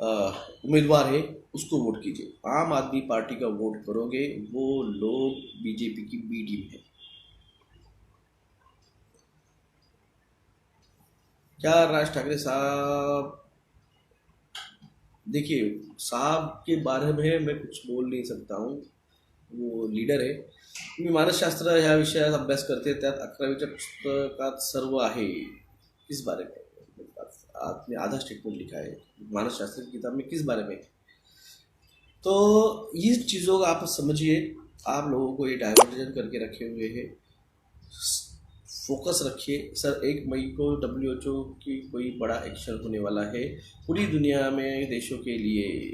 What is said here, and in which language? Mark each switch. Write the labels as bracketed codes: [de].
[hi] उम्मीदवार है उसको वोट कीजिए। आम आदमी पार्टी का वोट करोगे, वो लोग बीजेपी की बी टीम है। क्या राज ठाकरे साहब, देखिए साहब के बारे में मैं कुछ बोल नहीं सकता हूँ, वो लीडर आहे. [mr] मी मानसशास्त्र ह्या विषयात अभ्यास करते, त्यात 11वीच्या पुस्तकात सर्व आहे. [hi] किस बारे में आपने आधा स्टेटमेंट लिखा है मानसशास्त्र की किताब में, किस बारे में? तो ये चीज़ों को आप समझिए, आप लोगों को ये डाइवर्जन करके रखे हुए हैं. फोकस रखिए सर, 1 मई को WHO की कोई बड़ा एक्शन होने वाला है पूरी दुनिया में देशों के लिए.